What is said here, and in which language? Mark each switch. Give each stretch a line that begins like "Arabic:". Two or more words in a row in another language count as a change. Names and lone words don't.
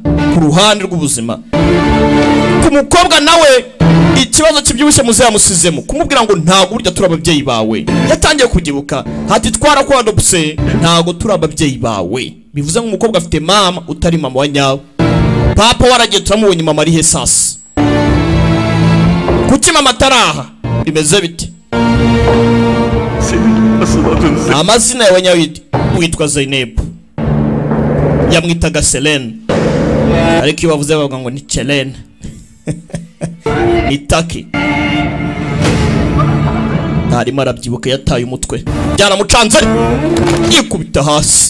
Kinyarwanda: ku ruhande rw'ubuzima ku mukobwa nawe ikibazo kibyibushye muze yamusizemo kumubwira ngo ntago burya turi ababyeyi bawe yatangiye kugibuka hati twarakwadopse ntago turi ababyeyi bawe bivuze ngo umukobwa afite mama utari mama wa nyawe papa waragiye turamubonye mama ari he sasa kuki mama ataraha bimeze bite
Turkish: senin asıl adın
Kinyarwanda: amazina yawe nyawe witwa Zainab yamwitaga Selen ariko iyo bavuze bavuga ngo ni Celen ni Taki ntarimo arabyibuka yataye umutwe byaramucanze yikubita hasi